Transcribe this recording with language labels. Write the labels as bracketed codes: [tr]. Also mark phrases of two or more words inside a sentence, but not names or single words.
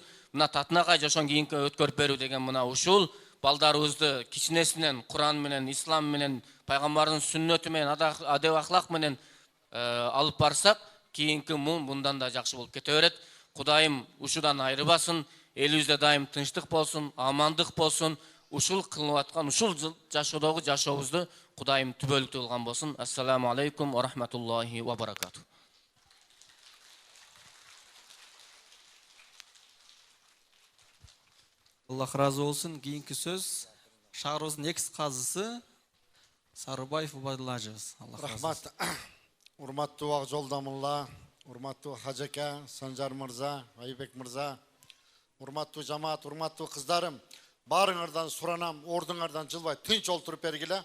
[ky] Мына татынакай жашоон кийинки өткөрүп берүү деген мына ушул балдарыбызды кичинесинен Куран менен, Ислам менен, пайгамбардын сүннөтү менен, адеп ахлак менен алып барсак, кийинки муун мындан да жакшы болуп кете берет. Кудайым ушудан айрыбасын, элибизде дайым тынчтык болсун, амандык болсун. Ушул кылып аткан, ушул жашоодогу жашообузду Кудайым түбөлүктүү кылган болсун. [ar] السلام عليكم ورحمة الله وبركاته. [ky] Аллах разы болсын. Кийинки сөз шаарыбыздын экс казысы Сарыбаев Убайдулла ажыбыз. Аллах разы болсын. Рахмат. Урматтуу Ак Жолдомулла, урматтуу Хажака, Санжар мырза, Айбек мырза, урматтуу жамаат, урматтуу кыздарым, баарыңардан суранам, ордуңардан жылбай тынч олтуруп бергиле.